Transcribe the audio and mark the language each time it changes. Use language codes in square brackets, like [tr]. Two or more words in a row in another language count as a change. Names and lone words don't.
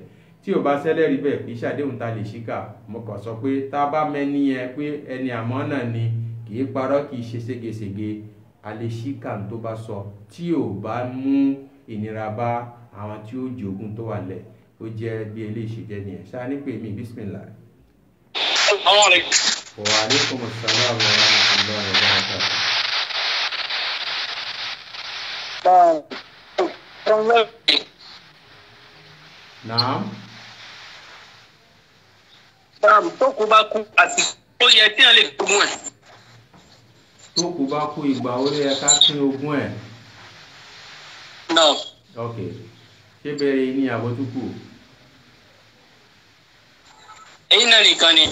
[yo] Tí ò bá sẹ́lẹ̀rí bẹ́ẹ̀ kì í ṣàdéhùn tá lè ṣíkà. Mo kàn sọ pé tá a bá mẹ́ni yẹn pé ẹni àmọ́ náà ni, kì í parọ́ kì í ṣe ségesège, a lè ṣíkà tó bá sọ tí ò bá mú ìnira bá àwọn tí ó jogún tó wà lẹ̀. Ó jẹ́ bí eléyìí ṣe jẹ́ nìyẹn. Ṣáà ní pé mi bísímìlà. [ar] السلام عليكم. وعليكم السلام ورحمة الله وبركاته. [yo] Naam. Tó kú bá kú àti ó yẹ tí a lè gbógun ẹ̀. Tó kú bá kú ìgbà ó lè ká pín ogún ẹ̀. Náà. Ok. Ṣé bẹ̀rẹ̀ ní àbótúkù? Èyí náà nìkan ni.